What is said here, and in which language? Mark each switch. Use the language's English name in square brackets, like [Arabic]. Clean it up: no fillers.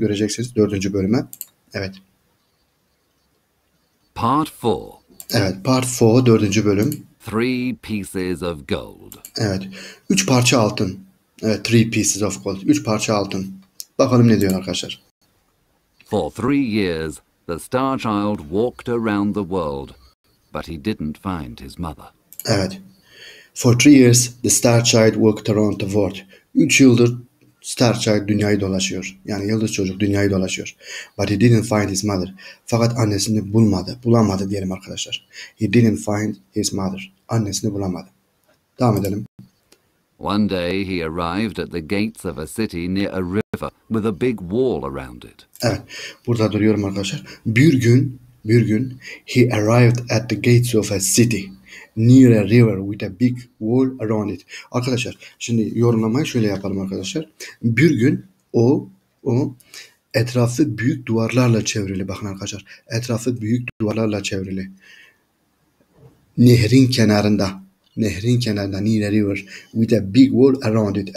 [Turkish] Göreceksiniz 4. bölüme. Evet. [English] Part 4. [Turkish] Evet, Part 4 4. bölüm. [English] 3 pieces of gold. [Turkish] Evet. 3 parça altın. Evet, [English] 3 pieces of gold. [Turkish] 3 parça altın. Bakalım ne diyor arkadaşlar. [English] For 3 years, the Star Child walked around the world, but he didn't find his mother. [Turkish] Evet. [English] For 3 years, the Star Child walked around the world. [Turkish] 3 yıldır Star Child dünyayı dolaşıyor. Yani yıldız çocuk dünyayı dolaşıyor. [English] But he didn't find his mother. [Turkish] Fakat annesini bulamadı diyelim arkadaşlar. [English] He didn't find his mother. [Turkish] Annesini bulamadı. Devam edelim. [English] One day he arrived at the gates of a city near a river with a big wall around it. [Turkish] Evet, burada duruyorum arkadaşlar. Bir gün [English] he arrived at the gates of a city near a river with a big wall around it. [Turkish] Arkadaşlar, şimdi yorumlamayı şöyle yapalım arkadaşlar. Bir gün o etrafı büyük duvarlarla çevrili. Bakın arkadaşlar, etrafı büyük duvarlarla çevrili. Nehrin kenarında [English] near a river with a big wall around it.